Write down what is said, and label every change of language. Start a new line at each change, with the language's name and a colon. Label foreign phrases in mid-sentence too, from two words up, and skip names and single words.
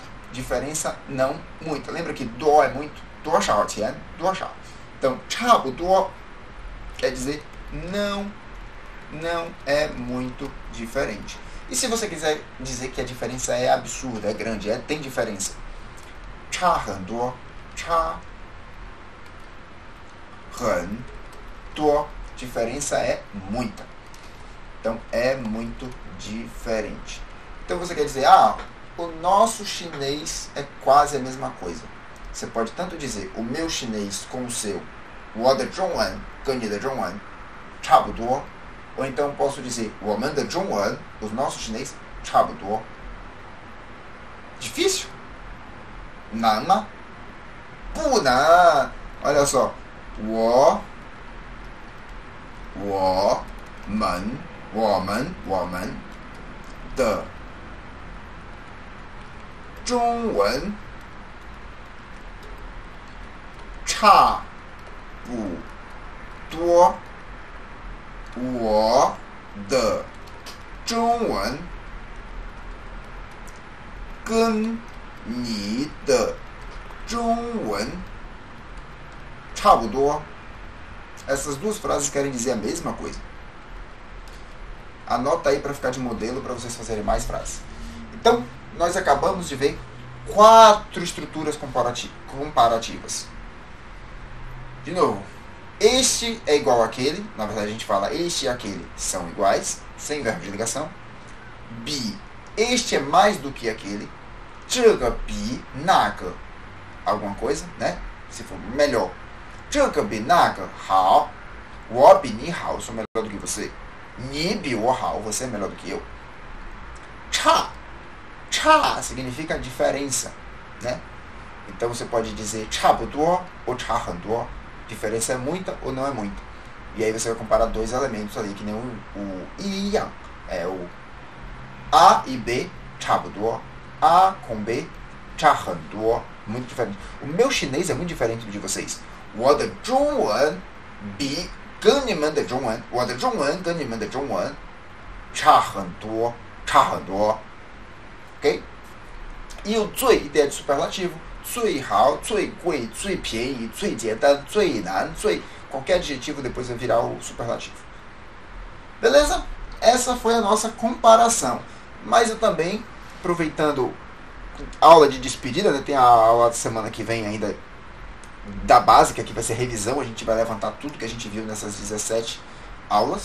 Portuguese: Diferença não muita. Lembra que do é muito?
Chinese: 多少钱?
Portuguese: Duoshao. Então, chabuduo quer dizer não é muito diferente. E se você quiser dizer que a diferença é absurda, é grande, tem diferença.
Chinese: 差很多，差很多,
Portuguese: diferença é muita. Então, é muito diferente. Então, você quer dizer, o nosso chinês é quase a mesma coisa. Você pode tanto dizer, o meu chinês com o seu,
Chinese: 我的中文跟你的中文差不多.
Portuguese: Ou então posso dizer,
Chinese: 我们的中文,
Portuguese: os nossos chinês,
Chinese: 差不多. Difícil? 难吗？不难.
Portuguese: Olha só.
Chinese: 我们的中文差不多。我的中文跟你的中文差不多.
Portuguese: Essas duas frases querem dizer a mesma coisa. Anota aí para ficar de modelo para vocês fazerem mais frases. Então, nós acabamos de ver 4 estruturas comparativas. De novo, este é igual àquele, na verdade a gente fala este e aquele são iguais, sem verbo de ligação. Bi, este é mais do que aquele.
Chinese: 这个比那个
Portuguese: alguma coisa, né? Se for melhor.
Chinese: 这个比那个好. 我比你好,
Portuguese: eu sou melhor do que você.
Chinese: 你比我好,
Portuguese: você é melhor do que eu. 差 significa diferença, né? Então você pode dizer 差不多 ou 差很多. Diferença é muita ou não é muita. E aí você vai comparar dois elementos ali, que nem o e yang. É o A e B, 差不多. A com B, 差很多. Muito diferente. O meu chinês é muito diferente do de vocês.
Chinese: 我的中文比跟你们的中文，我的中文跟你们的中文差很多，差很多。Ok?
Portuguese: E o 最 ideia de superlativo,
Chinese: 最好, 最贵, 最便宜, 最简单, 最难, 最...
Portuguese: Qualquer adjetivo depois vai virar o superlativo. Beleza? Essa foi a nossa comparação. Mas eu também, aproveitando a aula de despedida, né? Tem a aula da semana que vem ainda da básica, que vai ser revisão. A gente vai levantar tudo que a gente viu nessas 17 aulas.